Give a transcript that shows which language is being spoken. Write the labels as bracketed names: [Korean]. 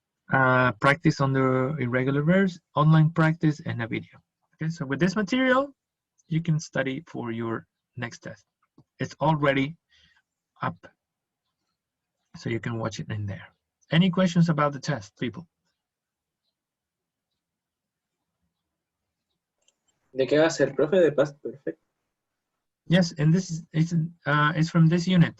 [English] Practice on the irregular verbs, online practice, and a video. Okay, so with this material, you can study for your next test. It's already up, so you can watch it in there. Any questions about the test, people? [Spanish] ¿De qué va a ser, profe, de past perfect? [English] Yes, and this is it's from this unit.